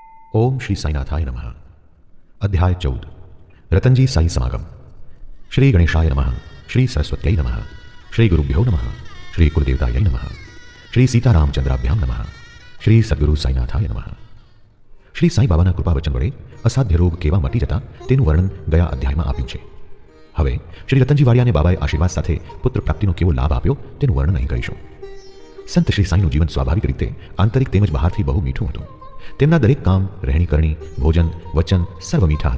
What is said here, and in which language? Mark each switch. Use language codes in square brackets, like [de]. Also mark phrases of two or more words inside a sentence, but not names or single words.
[sa] ओम श्री साईनाथाय नमः। अध्याय 14 रतनजी साई समागम। श्री गणेशाय नमः, श्री सरस्वत्यै नमः, श्री गुरुभ्यो नमः, श्री कुलदेवतायै नमः, श्री सीतारामचंद्राभ्याम नमः, श्री सद्गुरु साईनाथाय नमः। [gu] श्री साई बाबाના કૃપા વચન વડે અસાધ્ય રોગ કેવા મટી જતા તેનું વર્ણન ગયા અધ્યાયમાં આપ્યું છે। હવે શ્રી રતનજી વાડિયાને બાબાએ આશીર્વાદ સાથે પુત્ર પ્રાપ્તિનો કેવો લાભ આપ્યો તેનું વર્ણન અહીં કરીશું। સંત શ્રી સાઈનું જીવન સ્વાભાવિક રીતે આંતરિક તેમજ બહારથી બહુ મીઠું હતું। તેમના દરેક કામ, રહેણી કરણી, ભોજન, વચન સર્વ મીઠા હતા।